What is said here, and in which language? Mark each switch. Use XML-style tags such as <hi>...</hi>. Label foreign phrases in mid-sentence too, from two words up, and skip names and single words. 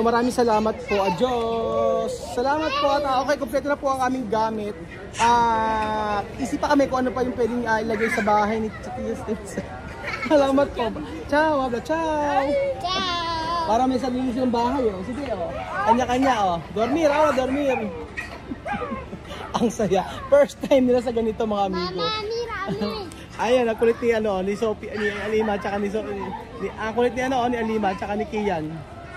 <tl>Maraming salamat po. Adios! Salamat po at okay, kompleto na po ang aming gamit. Isip pa kami kung ano pa yung pwedeng ilagay sa bahay ni Chatis. Salamat po. Ciao, abla, ciao! Ciao. Para may sarili silang bahay, oh. Sige, oh. Kanya-kanya,</tl> <es>oh. Dormir, dormir.</es> <tl>Ang saya.</tl> <en>First time</en> <tl>nila sa ganito, mga amigo.</tl> <es>Mama, mira, mira.</es> <tl>Ayan, ang kulit ni Sophie, ni Alima, tsaka ni Sophie. Ang kulit ni Alima, tsaka ni Kian.</tl>